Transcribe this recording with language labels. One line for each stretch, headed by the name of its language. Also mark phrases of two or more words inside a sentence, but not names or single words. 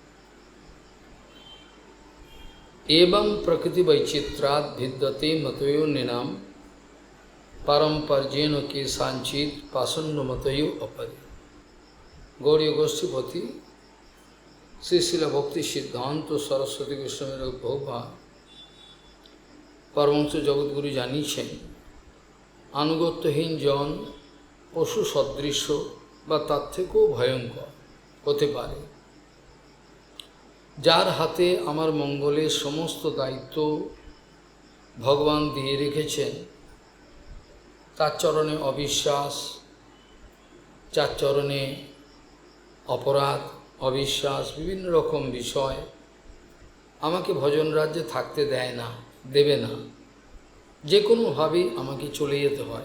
Sanskrit: एवं प्रकृति वैचित्राद भिद्यते मतयो निनाम पारंपर्येन केशांचित पाषण्ड मतयो अपरे।
Bangla: गौड़ीय गोष्ठीपति श्री शिल भक्ति सिद्धांत सरस्वती गोस्वामी प्रभुपाद परमहंस जगद्गुरु जानिয়েছেন আনুগত্যহীন জন পশু সদৃশ্য বা তার থেকেও ভয়ঙ্কর হতে পারে। যার হাতে আমার মঙ্গলের সমস্ত দায়িত্ব ভগবান দিয়ে রেখেছেন, তার চরণে অবিশ্বাস, যার চরণে অপরাধ, অবিশ্বাস, বিভিন্ন রকম বিষয় আমাকে ভজন রাজ্যে থাকতে দেয় না, দেবে না, যে কোনোভাবেই আমাকে চলে যেতে হয়।